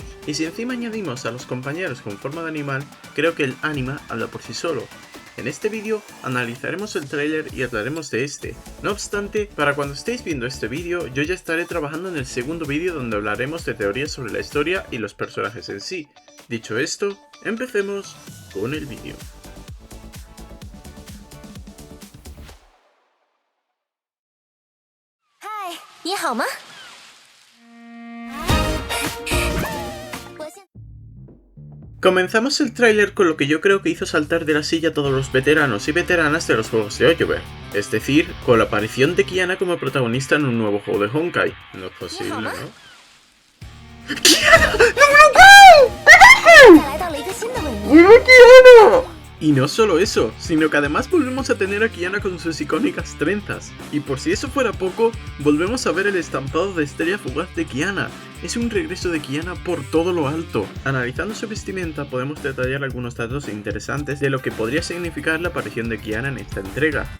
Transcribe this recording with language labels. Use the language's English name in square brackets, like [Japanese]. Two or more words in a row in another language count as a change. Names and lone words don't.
[Spanish] Y si encima añadimos a los compañeros con forma de animal, creo que el anima habla por sí solo. En este vídeo analizaremos el tráiler y hablaremos de este. No obstante, para cuando estéis viendo este vídeo, yo ya estaré trabajando en el segundo vídeo donde hablaremos de teorías sobre la historia y los personajes en sí. Dicho esto, empecemos con el vídeo. [Chinese] Hi, 你好吗？ [Spanish] Comenzamos el tráiler con lo que yo creo que hizo saltar de la silla a todos los veteranos y veteranas de los juegos de Hoyoverse, es decir, con la aparición de Kiana como protagonista en un nuevo juego de Honkai. No es posible, ¿no? ¡Kiana! ¡No me lo creo! [Chinese] 来到了一个新的文明。 [Spanish] ¡Mira Kiana! Y no solo eso, sino que además volvemos a tener a Kiana con sus icónicas trenzas. Y por si eso fuera poco, volvemos a ver el estampado de estrella fugaz de Kiana. Es un regreso de Kiana por todo lo alto. Analizando su vestimenta podemos detallar algunos datos interesantes de lo que podría significar la aparición de Kiana en esta entrega.